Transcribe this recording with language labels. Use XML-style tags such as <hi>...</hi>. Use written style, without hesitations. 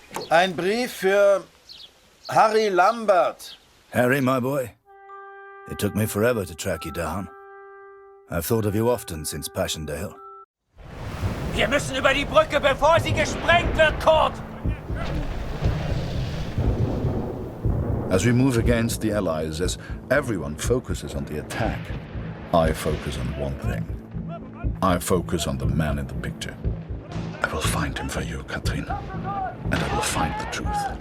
<de>Ein Brief für Harry Lambert.</de> <en>Harry, my boy. It took me forever to track you down. I've thought of you often since Passchendaele.</en> <de>Wir müssen über die Brücke, bevor sie gesprengt wird, Kurt!</de> <en>As we move against the Allies, as everyone focuses on the attack, I focus on one thing. I focus on the man in the picture. I will find him for you, Katrin. And I will find the truth.</en>